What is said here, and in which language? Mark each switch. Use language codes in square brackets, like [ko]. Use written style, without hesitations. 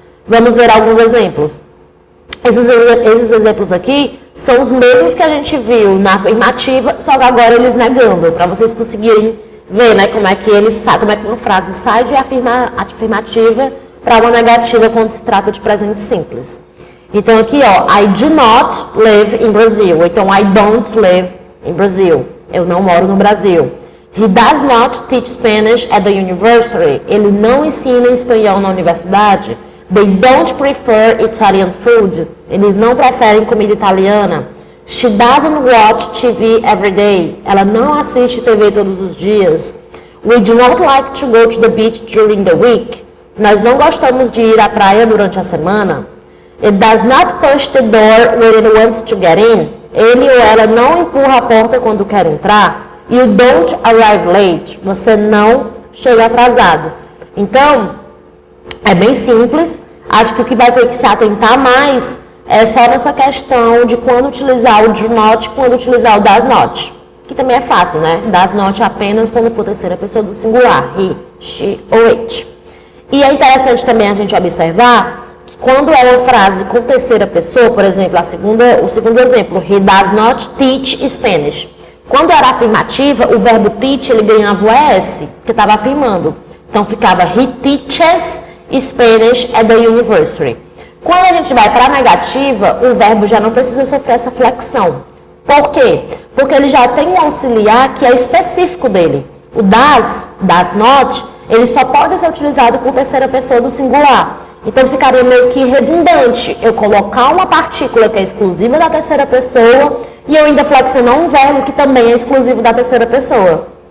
[pt] Vamos ver alguns exemplos. Esses exemplos aqui são os mesmos que a gente viu na afirmativa, só que agora eles negando, para vocês conseguirem ver, né, como é que uma frase sai de afirmativa para uma negativa quando se trata de presente simples. Então aqui, ó, [en] I do not live in Brazil. [pt] Então, [en] I don't live in Brazil. [pt] Eu não moro no Brasil. [en] He does not teach Spanish at the university. [pt] Ele não ensina espanhol na universidade. [en] They don't prefer Italian food. [pt] Eles não preferem comida italiana. [en] She doesn't watch TV every day. [pt] Ela não assiste TV todos os dias. [en] We do not like to go to the beach during the week. [pt] Nós não gostamos de ir à praia durante a semana. [en] It does not push the door when it wants to get in. [pt] Ele ou ela não empurra a porta quando quer entrar. [en] You don't arrive late. [pt] Você não chega atrasado. Então, é bem simples. Acho que o que vai ter que se atentar mais é só nessa questão de quando utilizar o do not e quando utilizar o does not. Que também é fácil, né? Does not apenas quando for terceira pessoa do singular. He, she ou it. E é interessante também a gente observar que quando é uma frase com terceira pessoa, por exemplo, o segundo exemplo, [en] he does not teach Spanish. [pt] Quando era afirmativa, o verbo teach ele ganhava o ES, que estava afirmando. Então ficava [en] he teaches Spanish at the university. [pt] Quando a gente vai para a negativa, o verbo já não precisa sofrer essa flexão. Por quê? Porque ele já tem um auxiliar que é específico dele. O does not, ele só pode ser utilizado com terceira pessoa do singular. Então ficaria meio que redundante eu colocar uma partícula que é exclusiva da terceira pessoa e eu ainda flexionar um verbo que também é exclusivo da terceira pessoa.